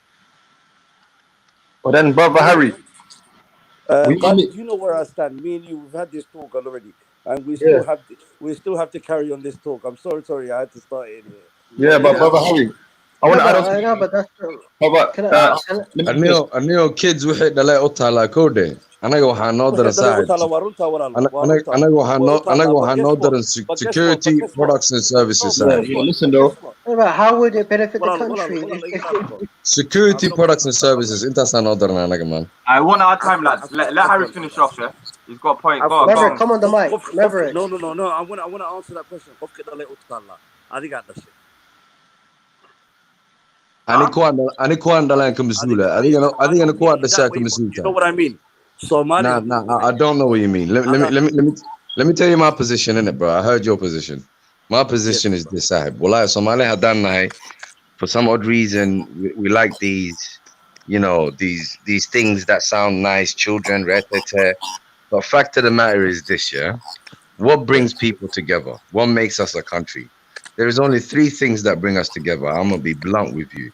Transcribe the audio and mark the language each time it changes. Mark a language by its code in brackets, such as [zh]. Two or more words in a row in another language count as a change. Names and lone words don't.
[en] But then, brother Harry, Ghani, do you know where I stand? Me and you, we've had this talk already, and yeah, we still have to carry on this talk. I'm sorry, I had to start it here. yeah, but brother Harry, I want to add on something. No, but that's [so] Anio kids wixii dhalay u taalaa kowdhe anaga waxaa noo daran saaxib anaga waxaa noo daran [en] security products and services [so] saaxib. [en] Listen though, how would it benefit the country? Security products and services [so] intaasaa noo daran anaga man. [en] I want our time, lads. Let Harry finish off, yeah? He's got a point. Go on, Maverick, come on the mic. Maverick. No. I want to answer that question. [so] Qofka dhalay u taalaa. Adiga dhashay. Ani kuwaan dhalaan ka mas-uula adigana kuwaa dhashaa ka mas-uulta. [en] You know what I mean? Somalia. Nah, I don't know what you mean. Let me tell you my position in it, bro. I heard your position. My position is this, sahib. [so] Wallahi, Somalia hadan nahay. [en] For some odd reason, we like these, these things that sound nice, children, retete. But fact of the matter is this, yeah? What brings people together? What makes us a country? There is only 3 things that bring us together. I'm gonna be blunt with you.